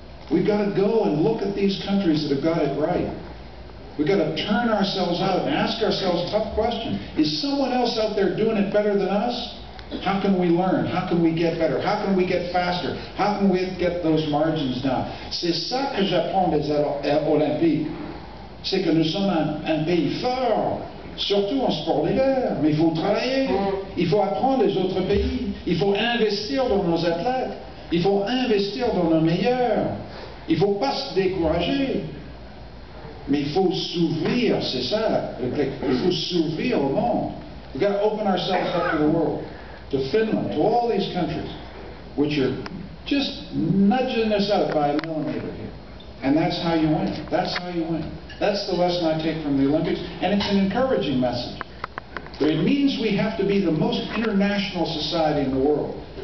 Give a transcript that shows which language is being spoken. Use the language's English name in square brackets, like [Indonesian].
[English] We've got to go and look at these countries that have got it right. We've got to turn ourselves out and ask ourselves a tough question. Is someone else out there doing it better than us? How can we learn? How can we get better? How can we get faster? How can we get those margins down? [French] C'est ça que j'apprends des Olympiques. C'est que nous sommes un pays fort, surtout en sport d'hiver. Mais il faut travailler. Il faut apprendre des autres pays. Il faut investir dans nos athlètes. Il faut investir dans nos meilleurs. Il ne faut pas se décourager. Mais il faut s'ouvrir, c'est ça. Il faut s'ouvrir au monde. [English] We've got to open ourselves up to the world, to Finland, to all these countries, which are just nudging us out by a millimeter here. And that's how you win. That's how you win. That's the lesson I take from the Olympics, and it's an encouraging message. But it means we have to be the most international society in the world.